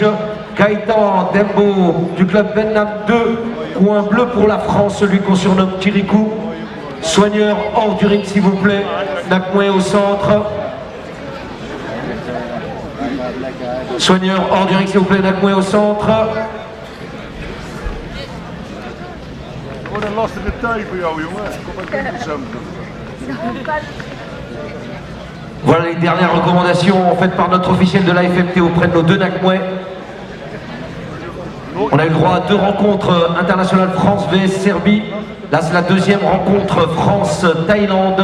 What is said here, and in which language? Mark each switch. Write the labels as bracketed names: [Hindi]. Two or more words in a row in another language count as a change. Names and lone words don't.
[French] Gaëtan Dembo du club Ben-Nam 2, coin bleu pour la France, celui qu'on surnomme Kirikou. Soigneur hors du ring s'il vous plaît. Nakmuay au centre. Soigneur hors du ring s'il vous plaît, Nakmuay au centre. [Dutch] Wat een lastige tijd voor jou, jongen. Kom maar kijken samen. [French] Voilà les dernières recommandations faites par notre officiel de l'AFMT auprès de nos deux Nakmuay. On a eu le droit à 2 rencontres internationales France vs Serbie. Là c'est la deuxième rencontre France-Thaïlande.